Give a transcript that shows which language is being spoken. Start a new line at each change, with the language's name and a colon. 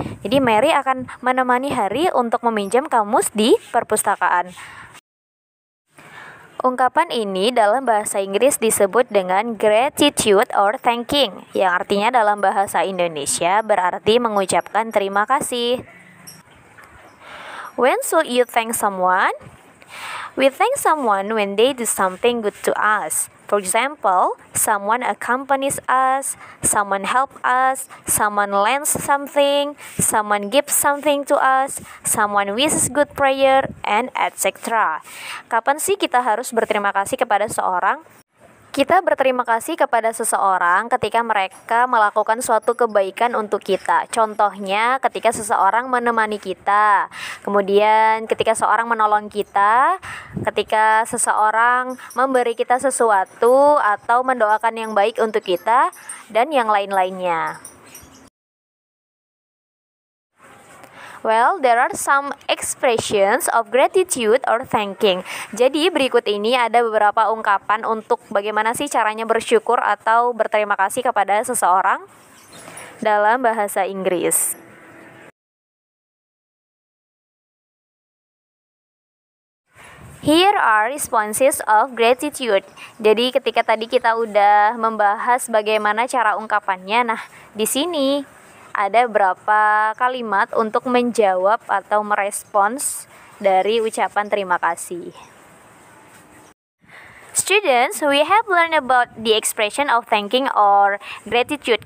Indonesian: Jadi Mary akan menemani Harry untuk meminjam kamus di perpustakaan. Ungkapan ini dalam bahasa Inggris disebut dengan
English: gratitude or thanking,
Indonesian: yang artinya dalam bahasa Indonesia berarti mengucapkan terima kasih.
English: When should you thank someone? We thank someone when they do something good to us. For example, someone accompanies us, someone helps us, someone lends something, someone gives something to us, someone wishes good prayer, and etc.
Indonesian: Kapan sih kita harus berterima kasih kepada seorang? Kita berterima kasih kepada seseorang ketika mereka melakukan suatu kebaikan untuk kita. Contohnya ketika seseorang menemani kita, kemudian ketika seorang menolong kita, ketika seseorang memberi kita sesuatu atau mendoakan yang baik untuk kita, dan yang lain-lainnya.
English: Well, there are some expressions of gratitude or thanking.
Indonesian: Jadi berikut ini ada beberapa ungkapan untuk bagaimana sih caranya bersyukur atau berterima kasih kepada seseorang dalam bahasa Inggris.
English: Here are responses of gratitude.
Indonesian: Jadi ketika tadi kita udah membahas bagaimana cara ungkapannya, nah di sini ada berapa kalimat untuk menjawab atau merespons dari ucapan terima kasih.
English: Students, we have learned about the expression of thanking or gratitude.